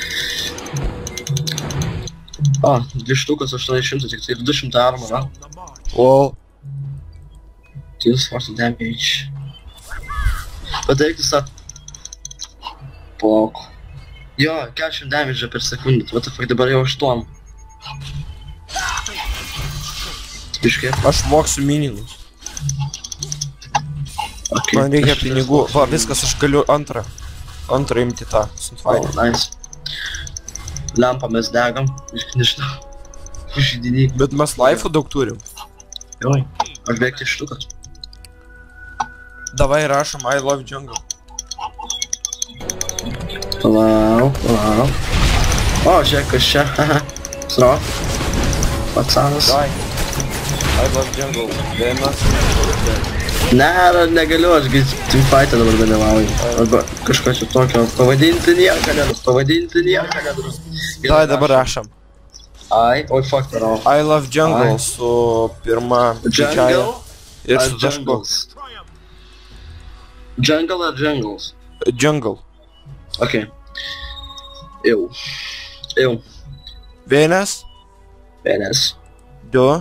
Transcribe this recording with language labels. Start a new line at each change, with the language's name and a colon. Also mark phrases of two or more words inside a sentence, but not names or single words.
Lithuanian: O, 2 štukas 800, tik tai 200 armorą. Wow. 240 damage. Pateikti sat... Palauk. Jo, 40 damage per sekundę,
English: what the fuck,
Lithuanian: dabar jau 8. Biškai. Aš moksiu mininus. Okay. Man reikia pinigų. Va, viskas, aš galiu antrą imti tą.
English: Oh, nice.
Lithuanian: Lempą mes degam, nežinau. Žydinį. Bet mes laifų daug turim. Joj, aš beveik tik štukas. Davai rašom
English: I love jungle.
Lithuanian: Palauk. O, žiūrėk, kas čia, haha. Sro. Patsanas. Davai.
English: I love jungle.
Lithuanian: Vienas. Ne, negaliu, ašgi teamfight'e dabar dalyvauju. Arba kažko čia tokio, pavadinti nieką nedru. Davai dabar rašom. Oi, fuck, darau.
English: I love jungle
Lithuanian: su pirma didžiaja. Ir su tašku. Jungle ar jungles? Jungle. Ok. Jau. Vienas. 2.